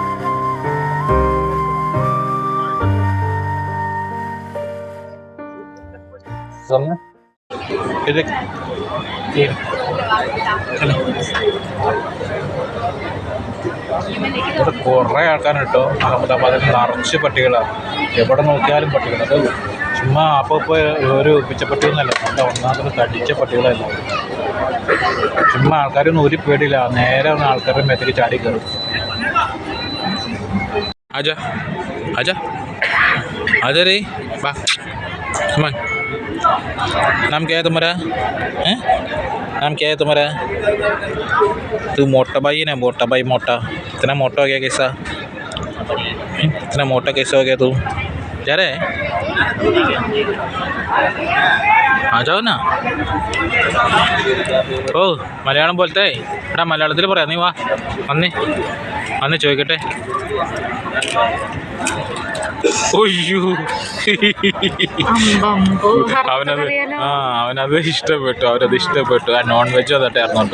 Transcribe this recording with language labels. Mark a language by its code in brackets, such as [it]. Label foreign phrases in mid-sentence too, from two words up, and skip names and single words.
[ml] ഇത് ഇവിടെ കുറേ ആൾക്കാരുണ്ട് കേട്ടോ. അഹമ്മദാബാദിൽ നിറച്ച് പട്ടികളാണ്. എവിടെ നോക്കിയാലും പട്ടികൾ. അത് ചുമ്മാ അപ്പോൾ ഒരു പിച്ചപ്പട്ടികളെന്നല്ല, നല്ല ഒന്നാമത് തടിച്ച പട്ടികളല്ല. ചുമ്മാ ആൾക്കാരൊന്നും ഒരു പേടിയില്ല, നേരെ ഒന്ന് ആൾക്കാരുടെ മേത്തേക്ക് ചാടി കയറും. [hi] आजा आजा आजा रे वाह सुमन नाम क्या है तुम्हारा हैं नाम क्या है तुम्हारा तू मोटा भाई है ना मोटा भाई मोटा इतना मोटा हो गया कैसा इतना मोटा कैसा हो गया तू जा रहा है आ जाओ ना [ml] ഓ മലയാളം പോലത്തെ എടാ മലയാളത്തിൽ പറയാം നീ വാ അന്ന് ചോദിക്കട്ടെ അവനത് ഇഷ്ടപ്പെട്ടു ആ [en] non veg [ml] അതൊക്കെ ആയിരുന്നു.